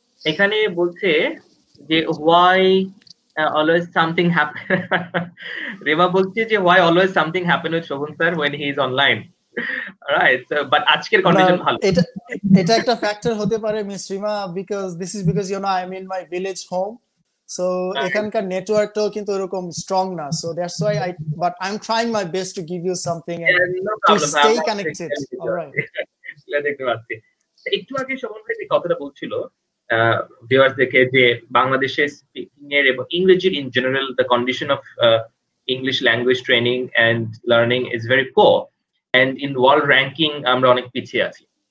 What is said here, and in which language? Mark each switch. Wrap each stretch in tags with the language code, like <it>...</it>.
<bn>এখানে বলছে যে</bn> <en>Why always something happen. Reba</en> <bn>বলছে যে</bn> <en>Why always something happen with Shobhan sir when he is online, right?</en> <bn>But আজকের কন্ডিশন ভালো। এটা একটা ফ্যাক্টর হতে পারে</bn> <en>miss Rima, because you know I'm in my village home, so</en> <bn>এখানকার নেটওয়ার্কটাও কিন্তু এরকম স্ট্রং না,</bn> <en>so that's why but I'm trying my best to give you something and to stay connected. All right.</en> <bn>দেখতে পাচ্ছি একটু আগে শোভন ভাই কথাটা বলছিল ভিউয়ার্স দেখে যে বাংলাদেশের স্পিকিং এর এবং ইংরেজির</bn> <en>in general the condition of English language training and learning is very poor, and in world ranking</en> <bn>আমরা অনেক পিছিয়ে আছি।</bn>